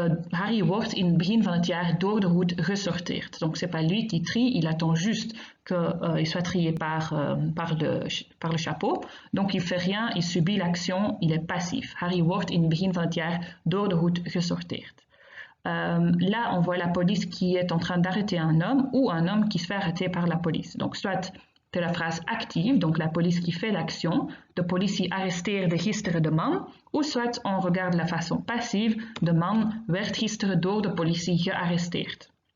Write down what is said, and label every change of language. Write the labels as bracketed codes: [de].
[nl] Harry wordt in het begin van het jaar door de hoed gesorteerd. [fr] Donc c'est pas lui qui trie, il attend juste qu'il soit trié par le chapeau. Donc il fait rien, il subit l'action, il est passif. [nl] Harry wordt in het begin van het jaar door de hoed gesorteerd. [fr] Là, on voit la police qui est en train d'arrêter un homme ou un homme qui se fait arrêter par la police. Donc soit c'est la phrase active, donc la police qui fait l'action, [nl] de politie arresteerde gisteren de man, [fr] ou soit on regarde la façon passive, [nl] de man werd gisteren door de politie gearresteerd.